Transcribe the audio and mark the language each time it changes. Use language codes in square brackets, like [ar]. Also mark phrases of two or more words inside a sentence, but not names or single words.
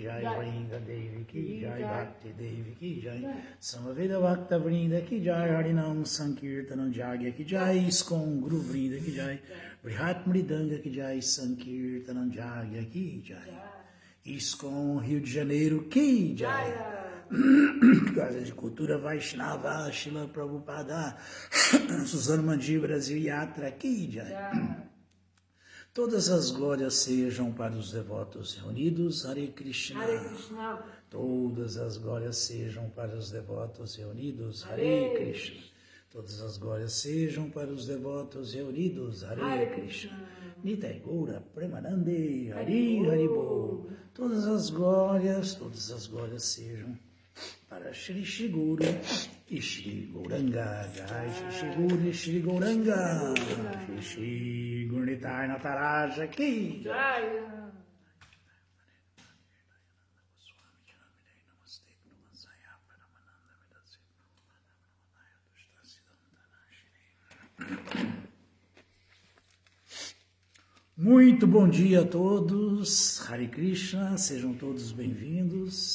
[hi] जय, वरिंगा देवी की जय, भक्ति देवी की जय, समवेद भक्त वृन्द की जय, हरिनाम संकीर्तनम् यज्ञ की जय, इस्कॉन गुरु वृन्द की जय, बृहत् मृदंग की जय, संकीर्तनम् यज्ञ की जय, इस्कॉन Rio de Janeiro की जय, Casa de Cultura Vaishnava, शिला प्रभुपाद, सुज़ानो मंदि ब्रासिल यात्रा की जय. [pt] Todas as glórias sejam para os devotos reunidos, Hare Krishna. Hare Krishna. Todas as glórias sejam para os devotos reunidos, Hare Krishna. Todas as glórias sejam para os devotos reunidos, Hare Krishna. Nitai Gaura Premanande, Hari Haribo. Todas as glórias sejam para Shri Shri Guru e Shri Gauranga. Jai Shri Shri Guru e Shri Gauranga. Shri Shri Gurnitai Nataraja [hi] की जय. [pt] Muito bom dia a todos, Hare Krishna, sejam todos bem-vindos.